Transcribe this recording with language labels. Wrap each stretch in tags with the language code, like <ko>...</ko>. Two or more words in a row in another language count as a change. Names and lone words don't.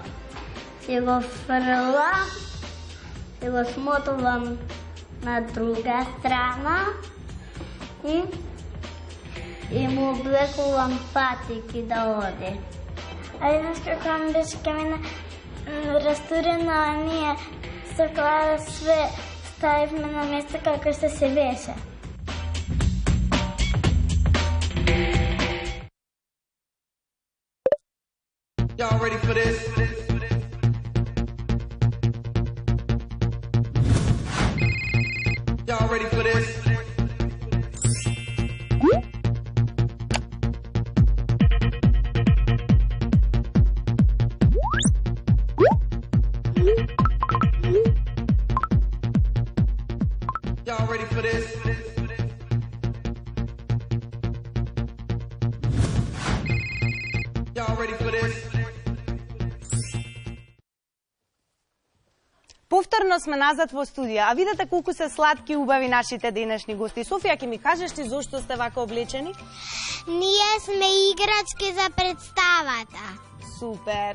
<mk>Си го фрлам, си го смотувам на друга страна и му облекувам патики да оди. А еднаш како ми беше камена растурена, а ние така све ставивме на место како што се беше.</mk> <en>Y'all ready for this? Y'all ready for this? Y'all ready for this? Y'all ready for this?</en> <mk>Повторно сме назад во студија, а видете колку се сладки и убави нашите денешни гости. Софија, ќе ми кажеш ти зошто сте вака облечени? Ние сме играчки за представата. Супер.</mk>